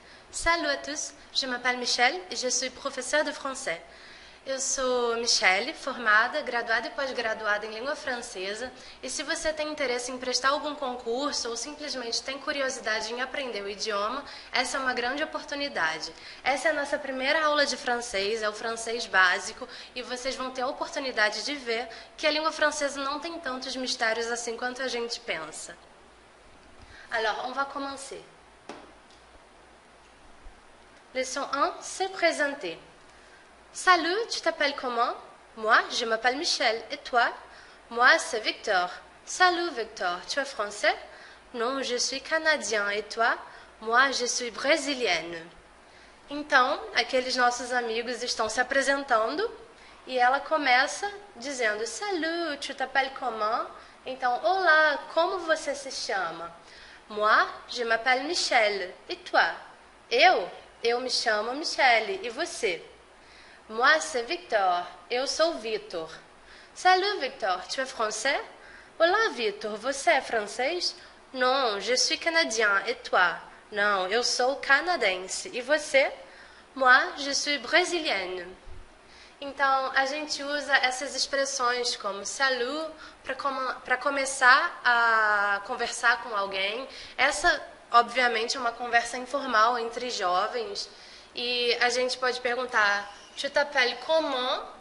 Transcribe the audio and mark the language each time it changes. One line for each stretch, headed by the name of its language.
French: Salut à tous, je m'appelle Michelle e je suis professeur de français.
Portuguese: Eu sou Michelle, formada, graduada e pós-graduada em língua francesa, e se você tem interesse em prestar algum concurso ou simplesmente tem curiosidade em aprender o idioma, essa é uma grande oportunidade. Essa é a nossa primeira aula de francês, é o francês básico, e vocês vão ter a oportunidade de ver que a língua francesa não tem tantos mistérios assim quanto a gente pensa.
French: Alors, on va commencer. Leçon 1, se présenter. Salut, tu t'appelles comment? Moi, je m'appelle Michel. Et toi? Moi, c'est Victor. Salut, Victor. Tu es français? Non, je suis canadien. Et toi? Moi, je suis brésilienne.
Portuguese: Então, aqueles nossos amigos estão se apresentando e ela começa dizendo:
French: Salut, tu t'appelles comment?
Portuguese: Então, olá, como você se chama?
French: Moi, je m'appelle Michel. Et toi?
Portuguese: Eu me chamo Michele. E você?
French: Moi, c'est Victor.
Portuguese: Eu sou Vitor.
French: Salut, Victor. Tu es français?
Portuguese: Olá, Vitor. Você é francês?
French: Non, je suis canadien. Et toi?
Portuguese: Não, eu sou canadense. E você?
French: Moi, je suis brésilienne.
Portuguese: Então, a gente usa essas expressões como salut para começar a conversar com alguém. Essa, obviamente, é uma conversa informal entre jovens. E a gente pode perguntar,
French: tu t'appelles comment?